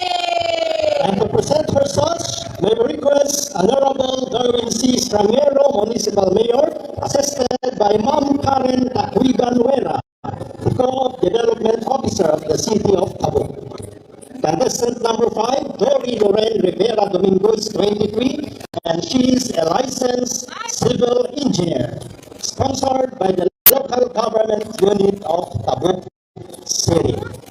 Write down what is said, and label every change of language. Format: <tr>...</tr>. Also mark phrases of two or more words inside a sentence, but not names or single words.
<en>And to present herself, may we request Honorable Darwin C. Strangero, Municipal Mayor, assisted by Ma'am Karen Takwigan Nuera, the Co-op Development Officer of the City of Cabot. Contestant number 5, Dori Loren Rivera Domingo is 23, and she is a licensed civil engineer, sponsored by the local government unit of Cabot City.</en>